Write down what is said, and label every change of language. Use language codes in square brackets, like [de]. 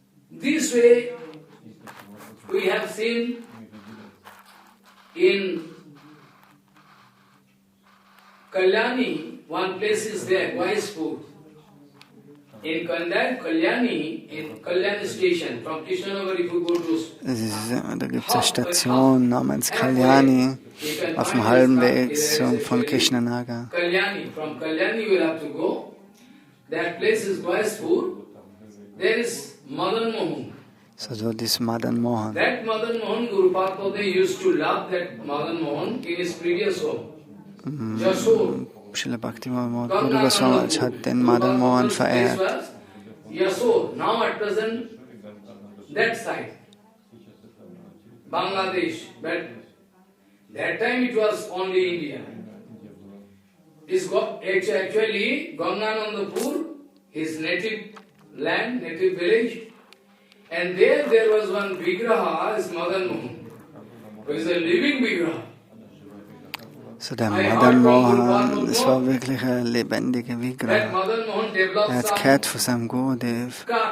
[en] This way, we have seen in Kalyani, one place is there, Vaishpur. In Kalyani, in Kalyani station, from Krishnanagar, if you go to... [de] Da gibt es eine Station namens Kalyani auf dem halben Weg von Krishnanagar. [en] From Kalyani you will have to go. That place is Vaishpur. There is Madan Mohan. [de] So dort ist Madan Mohan. [en] That Madan Mohan, Guru Padma used to love that Madan Mohan in his previous home. Jasur. [de] Srila Bhaktivinoda Guru Goswami hat den Madan Mohan verehrt. [en] Yasur, now at present, that side, Bangladesh, but that time it was only India. Actually, Ganganandapur, his native land, native village, and there was one Vigraha, his Madan Mohan, who is a living Vigraha. [de] So der Madan Mohan, das war wirklich ein lebendiger Vigraha. Er hat gehört von seinem Gurudev.